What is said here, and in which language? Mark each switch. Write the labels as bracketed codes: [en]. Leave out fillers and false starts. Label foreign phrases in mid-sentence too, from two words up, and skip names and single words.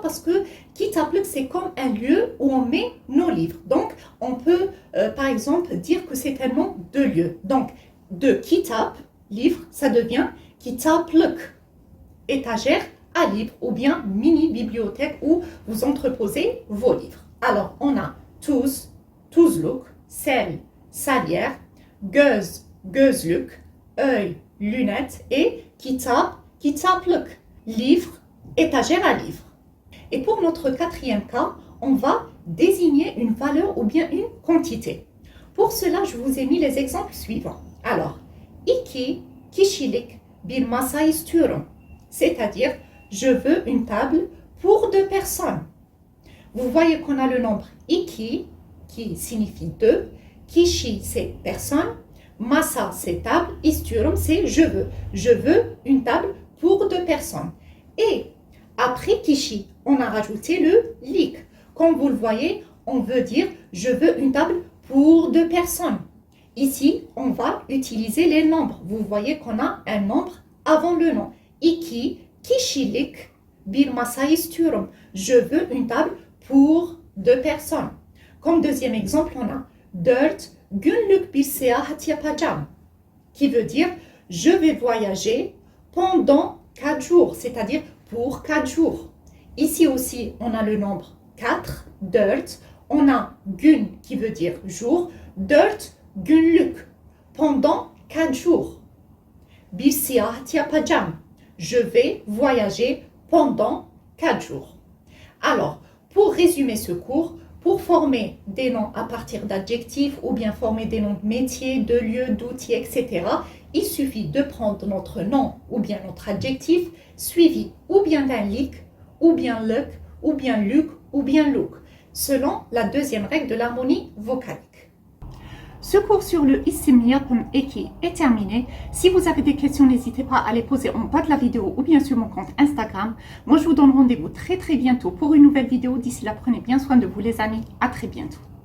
[fr] Parce que kitaplık, c'est comme un lieu où on met nos livres. Donc, on peut, par exemple, dire que c'est un nom de lieu. Donc, de kitap, livre, ça devient kitaplık, étagère à livres ou bien mini-bibliothèque où vous entreposez vos livres. [tr] Alors, on a tuz, tuzluk, [fr] sel, salière, [tr] göz, gözlük, [fr] œil, lunettes et [tr] kitap, kitaplık, [fr] livre, étagère à livres. Et pour notre quatrième cas, on va désigner une valeur ou bien une quantité. Pour cela, je vous ai mis les exemples suivants. Alors, [tr] iki kişilik bir masa istiyorum. [fr] C'est-à-dire, je veux une table pour 2 personnes. Vous voyez qu'on a le nombre iki, qui signifie 2. Kişi, c'est personne. Masa, c'est table. İstiyorum, c'est je veux. Je veux une table pour 2 personnes. Et après kişi, on a rajouté le lik. Comme vous le voyez, on veut dire je veux une table pour 2 personnes. Ici, on va utiliser les nombres. Vous voyez qu'on a un nombre avant le nom. [tr] İki kişilik bir masa istiyorum. [fr] Je veux une table pour 2 personnes. Comme deuxième exemple, on a [tr] 4 günlük bir seyahat yapacağım, [fr] qui veut dire je vais voyager pendant 4 jours, c'est-à-dire pour 4 jours. Ici aussi, on a le nombre 4, 4. On a gün qui veut dire jour, 4 günlük, pendant 4 jours. [tr] Bir seyahat yapacağım, [fr] je vais voyager pendant 4 jours. Alors, pour résumer ce cours, pour former des noms à partir d'adjectifs ou bien former des noms de métiers, de lieux, d'outils, etc., il suffit de prendre notre nom ou bien notre adjectif suivi ou bien d'un lik, ou bien luk, ou bien luk, ou bien look, selon la deuxième règle de l'harmonie vocalique. Ce cours sur le [tr] isim yapım eki [fr] est terminé. Si vous avez des questions, n'hésitez pas à les poser en bas de la vidéo ou bien sur mon compte Instagram. Moi, je vous donne rendez-vous très bientôt pour une nouvelle vidéo. D'ici là, prenez bien soin de vous les amis. À très bientôt.